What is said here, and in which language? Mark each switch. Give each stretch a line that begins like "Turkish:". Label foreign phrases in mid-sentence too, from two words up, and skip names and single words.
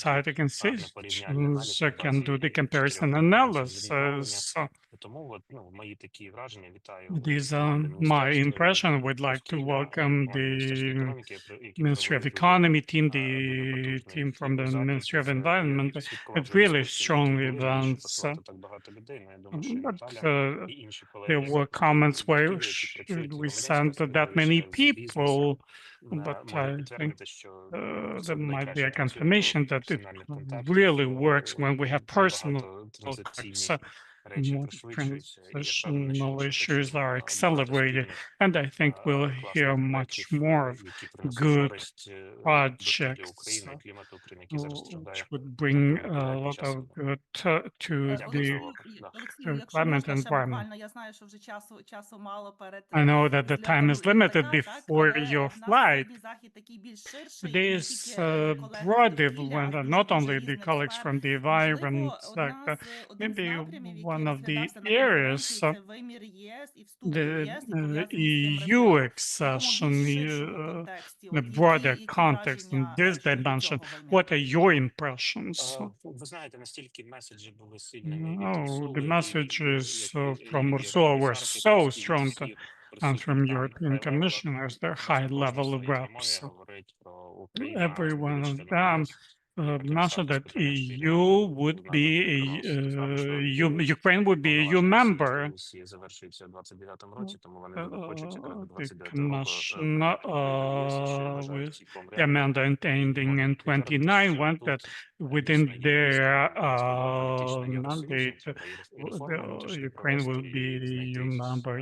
English: society
Ukrainian: гарний порівняльний аналіз на
English: institutions can do the
Ukrainian: базі 4
English: comparison
Ukrainian: конференцій з відновлення.
English: analysis.
Ukrainian: Тому от, мої такі враження. Вітаю
English: These
Ukrainian: команду
English: are my
Ukrainian: міністерства
English: impression. We'd like to
Ukrainian: довкілля,
English: welcome
Ukrainian: команду Міністерства
English: the
Ukrainian: економіки, які
English: Ministry of
Ukrainian: провели
English: Economy team,
Ukrainian: дуже
English: the
Ukrainian: потужний
English: team from the
Ukrainian: захід.
English: Ministry of
Ukrainian: Це я
English: Environment.
Ukrainian: слідкував
English: It's
Ukrainian: за
English: really
Ukrainian: дискусіями,
English: strong
Ukrainian: які були, навіщо
English: events.
Ukrainian: послати так багато людей. Ну, я думаю, що і
English: But
Ukrainian: Наталя, і інші колеги
English: there
Ukrainian: з
English: were comments why
Ukrainian: довкілля, які працюють
English: should
Ukrainian: в
English: we
Ukrainian: громадянському
English: send that many
Ukrainian: середовищі, з бізнесом,
English: people? But
Ukrainian: можу
English: I think
Ukrainian: підтвердити, що все
English: there might be
Ukrainian: найкраще
English: a
Ukrainian: працює
English: confirmation
Ukrainian: про
English: that it
Ukrainian: персональних контактів,
English: really works when we have personal
Ukrainian: багато
English: contacts.
Ukrainian: транзиційні речі
English: More
Ukrainian: пришвидшуються, і я впевнений,
English: transitional
Ukrainian: що
English: issues
Ukrainian: почуємо
English: are
Ukrainian: багато
English: accelerated,
Ukrainian: спільних
English: and I think we'll hear
Ukrainian: класних
English: much
Ukrainian: проєктів,
English: more of
Ukrainian: які принесуть
English: good
Ukrainian: користь довкіллю
English: projects,
Ukrainian: України і клімату України, який зараз
English: which
Ukrainian: страждає
English: would bring a
Ukrainian: під
English: lot
Ukrainian: час
English: of good to
Ukrainian: Дякую за the увагу. Да. Олексію, якщо
English: climate
Ukrainian: можна, ще
English: environment.
Ukrainian: буквально, я знаю, що вже часу мало перед
English: I know that the time
Ukrainian: зльотом
English: is limited
Ukrainian: літака, так,
English: before
Ukrainian: але
English: your
Ukrainian: в нас
English: flight.
Ukrainian: сьогодні захід такий більш ширший, і
English: Today
Ukrainian: не
English: is
Ukrainian: тільки колеги
English: broad
Ukrainian: з довкілля, а
English: event,
Ukrainian: з
English: and
Ukrainian: дуже
English: not only the
Ukrainian: різних
English: colleagues
Ukrainian: сфер.
English: from the environment sector,
Ukrainian: Один з
English: maybe
Ukrainian: напрямів, який
English: one of the
Ukrainian: розглядався на
English: areas,
Ukrainian: конференції, це вимір ЄС і вступ до
English: the
Ukrainian: ЄС, і пов'язаний з цим
English: EU
Ukrainian: реформ в такому
English: accession,
Ukrainian: більш ширшому контексті.
English: the
Ukrainian: От
English: broader
Ukrainian: які
English: context in
Ukrainian: враження
English: this
Ukrainian: щодо
English: dimension.
Ukrainian: цього виміру?
English: What are your impressions?
Ukrainian: Ви знаєте, настільки меседжі були сильними від
English: No,
Ukrainian: Урсули,
English: the messages from
Ukrainian: і
English: Ursula were so
Ukrainian: Єврокомісарки,
English: strong,
Ukrainian: всі
English: and from
Ukrainian: присутні там
English: European
Ukrainian: high-level,
English: commissioners, their
Ukrainian: майже
English: high
Ukrainian: кожен в
English: level
Ukrainian: своїй промові
English: reps.
Ukrainian: говорить про Україну,
English: Every one of
Ukrainian: членом
English: them
Ukrainian: ЄС.
English: mentioned that EU would be Ukraine would be a EU member. The commission with the amendment ending in 29 want that within their mandate, Ukraine will be the EU member.